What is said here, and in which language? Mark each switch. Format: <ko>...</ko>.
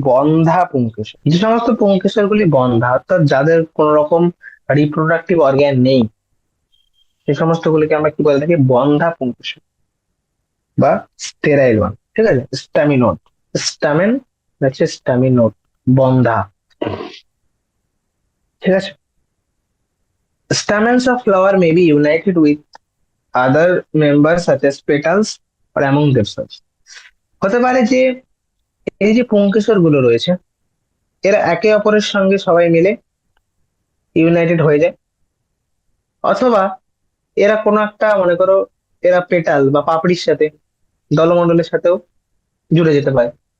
<bn>বন্ধা পুংকেশর। যে সমস্ত পুংকেশর গুলি বন্ধা, অর্থাৎ যাদের কোন রকম রিপ্রোডাক্টিভ অর্গ্যান নেই, সেই সমস্ত গুলিকে আমরা কি বলে থাকি? বন্ধা পুংকেশর বা স্টেরাইল ওয়ান, ঠিক আছে। স্টামিনোড, স্টামেন হচ্ছে স্টামিনোড, বন্ধা, ঠিক আছে।</bn> <en>Stamens of flower may be united with other members such as petals or among themselves.</en> <bn>হতে পারে যে এই যে পুংকেশর গুলো রয়েছে, এরা একে অপরের সঙ্গে সবাই মিলে ইউনাইটেড হয়ে যায়, অথবা এরা কোনো একটা, মনে করো এরা পেটাল বা পাপড়ির সাথে, দলমণ্ডলের সাথেও জুড়ে যেতে পারে।</bn>